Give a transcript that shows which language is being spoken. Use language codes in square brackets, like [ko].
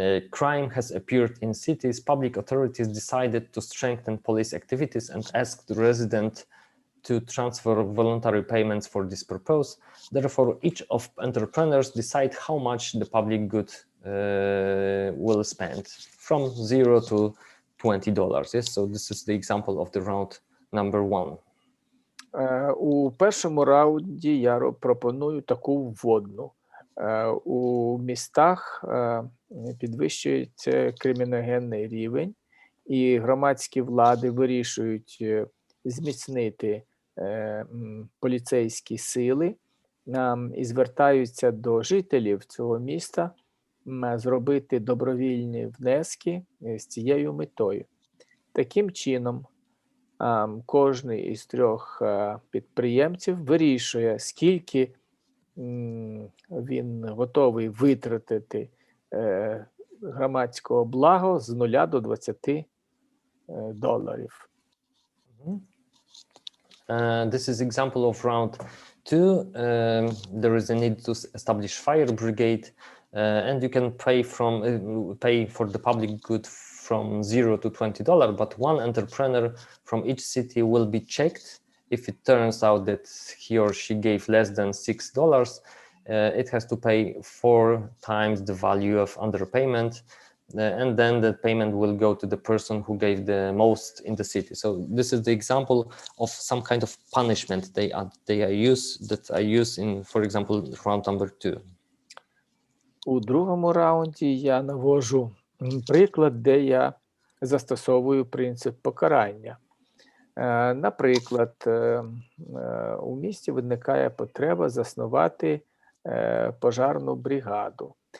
[en] Crime has appeared in cities. Public authorities decided to strengthen police activities and asked the resident to transfer voluntary payments for this purpose. Therefore, each of entrepreneurs decide how much the public good will spend, from $0 to $20. Yes, so this is the example of the round number 1. [uk] У першому раунді я пропоную таку вводну. У містах підвищується криміногенний рівень, і громадські влади вирішують зміцнити поліцейські сили і звертаються до жителів цього міста зробити добровільні внески з цією метою. Таким чином, Кожний із трьох підприємців вирішує, скільки він готовий витратити громадського благо з 0 до 20 доларів. [en] This is example of round 2. There is a need to establish fire brigade, and you can pay for the public good from $0 to $20, but one entrepreneur from each city will be checked. If it turns out that he or she gave less than $6, it has to pay 4 times the value of underpayment, and then the payment will go to the person who gave the most in the city. So this is the example of some kind of punishment that I use in, for example, round number 2. [uk] У другому раунді я навожу приклад, де я застосовую принцип покарання. Наприклад, у місті виникає потреба заснувати пожарну бригаду.